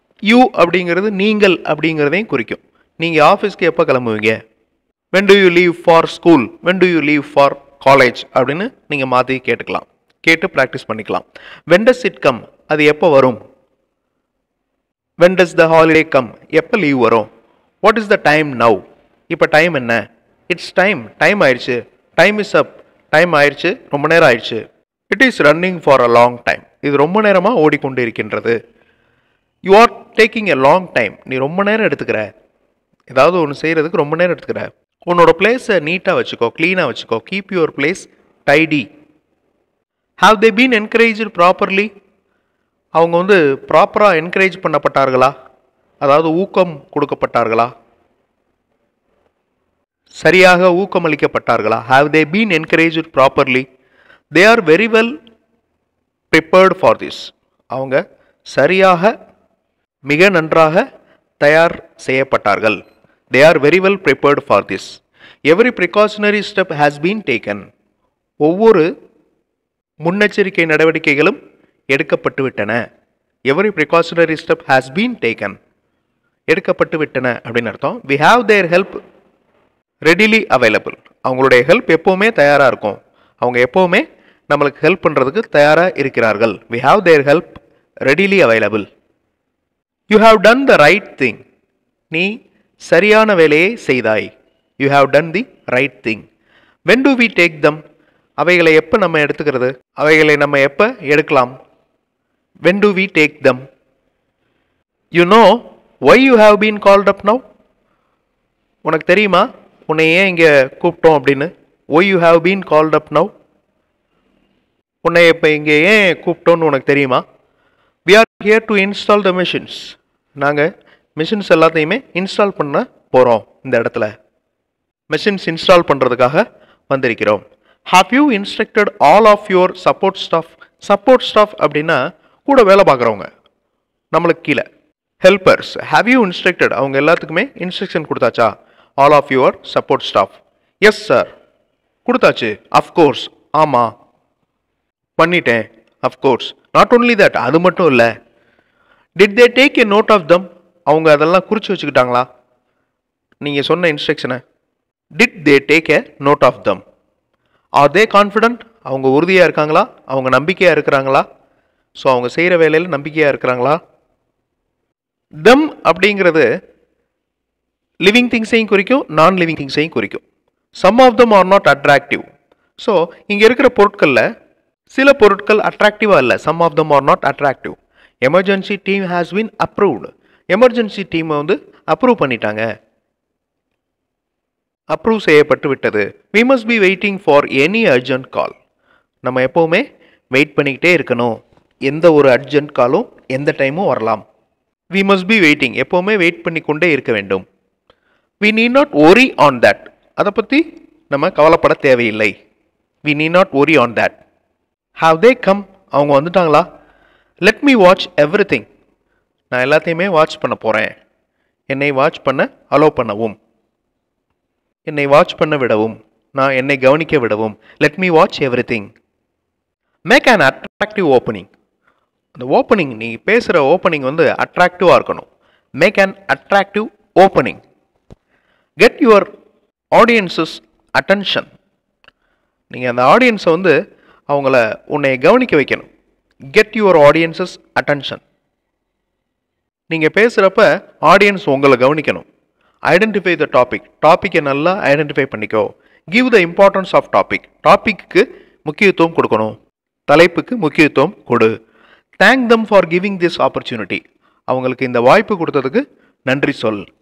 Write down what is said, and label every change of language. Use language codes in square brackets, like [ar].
[ta] You அப்படிங்கிறது நீங்கள் அப்படிங்கிறதையும் குறிக்கும். நீங்கள் ஆஃபீஸ்க்கு எப்போ கிளம்புவீங்க? [en] when do you leave for school? when do you leave for college? [ta] அப்படின்னு நீங்கள் மாற்றி கேட்டுக்கலாம், கேட்டு ப்ராக்டிஸ் பண்ணிக்கலாம். [en] when does it come? [ta] அது எப்போ வரும்? [en] when does the holiday come? [ta] எப்போ லீவ் வரும்? [en] what is the time now? [ta] இப்போ டைம் என்ன? [en] it's time, [ta] டைம் ஆயிடுச்சு. [en] time is up, [ta] டைம் ஆயிடுச்சு, ரொம்ப நேரம் ஆயிடுச்சு. [en] it is running for a long time, [ta] இது ரொம்ப நேரமாக ஓடிக்கொண்டு இருக்கின்றது. [en] you are taking a long time, [ta] நீ ரொம்ப நேரம் எடுத்துக்கிற, ஏதாவது ஒன்று செய்கிறதுக்கு ரொம்ப நேரம் எடுத்துக்கிற. உன்னோட பிளேஸை நீட்டாக வச்சுக்கோ, க்ளீனாக வச்சுக்கோ. [en] Keep your place tidy. Have they been encouraged properly? [ta] அவங்க ப்ராப்பராக என்கரேஜ் பண்ணப்பட்டார்களா, அதாவது ஊக்கம் கொடுக்கப்பட்டார்களா, சரியாக ஊக்கமளிக்கப்பட்டார்களா? [en] Have they been encouraged properly? they are very well prepared for this. [ta] அவங்க சரியாக மிக நன்றாக தயார் செய்யப்பட்டார்கள். [en] They are very well prepared for this. Every precautionary step has been taken. [ta] ஒவ்வொரு முன்னெச்சரிக்கை நடவடிக்கைகளும் எடுக்கப்பட்டு விட்டன. [en] Every precautionary step has been taken. [ta] எடுக்கப்பட்டு விட்டன அப்படின்னு அர்த்தம். [en] We have their help readily available. [ta] அவங்களுடைய ஹெல்ப் எப்போவுமே தயாராக இருக்கும். அவங்க எப்போவுமே நம்மளுக்கு ஹெல்ப் பண்ணுறதுக்கு தயாராக இருக்கிறார்கள். [en] We have their help readily available. You have done the right thing. [ta] நீ சரியான வேலையை செய்தாய். [en] You have done the right thing. When do we take them? [ta] அவைகளை எப்போ நம்ம எடுத்துக்கிறது? அவைகளை நம்ம எப்போ எடுக்கலாம்? [en] When do we take them? You know why you have been called up now? [ta] உனக்கு தெரியுமா உன்னை ஏன் இங்கே கூப்பிட்டோம் அப்படின்னு? [en] Why you have been called up now? [ta] உன்னை இப்போ இங்கே ஏன் கூப்பிட்டோன்னு உனக்கு தெரியுமா? [en] We are here to install the machines. [ta] நாங்கள் மிஷின்ஸ் எல்லாத்தையுமே இன்ஸ்டால் பண்ண போகிறோம். இந்த இடத்துல மெஷின்ஸ் இன்ஸ்டால் பண்ணுறதுக்காக வந்திருக்கிறோம். [en] Have you instructed all of your support staff? [ta] Support staff அப்படின்னா கூட வேலை பார்க்குறவங்க, நம்மளுக்கு கீழே ஹெல்பர்ஸ். [en] Have you instructed? [ta] அவங்க எல்லாத்துக்குமே instruction கொடுத்தாச்சா? [en] All of your support staff. Yes sir. [ta] கொடுத்தாச்சு. [en] Of course. [ta] ஆமாம் பண்ணிட்டேன். [en] Of course. Not only that, [ta] அது மட்டும் இல்லை. [en] Did they take a note of them? [ta] அவங்க அதெல்லாம் குறித்து வச்சுக்கிட்டாங்களா நீங்கள் சொன்ன இன்ஸ்ட்ரக்ஷனை? [en] Did they take a note of them? Are they confident? [ta] அவங்க உறுதியாக இருக்காங்களா? அவங்க நம்பிக்கையாக இருக்கிறாங்களா? ஸோ அவங்க செய்கிற வேலையில் நம்பிக்கையாக இருக்கிறாங்களா? them அப்படிங்கிறது லிவிங் திங்ஸையும் குறிக்கும், நான் லிவிங் திங்ஸையும் குறிக்கும். [en] some of them are not attractive. [ta] So இங்கே இருக்கிற பொருட்களில் சில பொருட்கள் அட்ராக்டிவாக இல்லை. [en] some of them are not attractive. Emergency team has been approved. [ta] Emergency டீமை அப்ரூவ் பண்ணிட்டாங்க, அப்ரூவ் செய்யப்பட்டு விட்டது. [en] we must be waiting for any urgent call. [ta] நம்ம எப்போவுமே வெயிட் பண்ணிக்கிட்டே இருக்கணும். எந்த ஒரு அர்ஜென்ட் காலும் எந்த டைமும் வரலாம். [en] we must be waiting. [ta] எப்போவுமே வெயிட் பண்ணிக்கொண்டே இருக்க வேண்டும். [en] we need not worry on that. [ta] அதை பற்றி நம்ம கவலைப்பட தேவையில்லை. [en] we need not worry on that. have they come? [ta] அவங்க வந்துட்டாங்களா? [en] let me watch everything. [ta] நான் எல்லாத்தையுமே வாட்ச் பண்ண போகிறேன். என்னை வாட்ச் பண்ண அலோவ் பண்ணவும், என்னை வாட்ச் பண்ண விடவும், நான் என்னை கவனிக்க விடவும். [en] let me watch everything. make an attractive opening. [ta] அந்த ஓப்பனிங், நீ பேசுகிற ஓப்பனிங் அட்ராக்டிவாக இருக்கணும். [en] make an attractive opening. get your audience's attention. [ta] நீங்கள் அந்த ஆடியன்ஸை அவங்கள உன்னை கவனிக்க வைக்கணும். [en] get your audience's attention. [ta] நீங்கள் பேசுகிறப்ப ஆடியன்ஸ் உங்களை கவனிக்கணும். [en] Identify the topic. [ta] டாப்பிக்கை நல்லா ஐடென்டிஃபை பண்ணிக்கோ. [en] Give the importance of topic. [ta] Topic முக்கியத்துவம் கொடுக்கணும், தலைப்புக்கு முக்கியத்துவம் கொடு. [en] Thank them for giving this opportunity. [ta] அவங்களுக்கு இந்த வாய்ப்பு கொடுத்ததுக்கு நன்றி சொல்.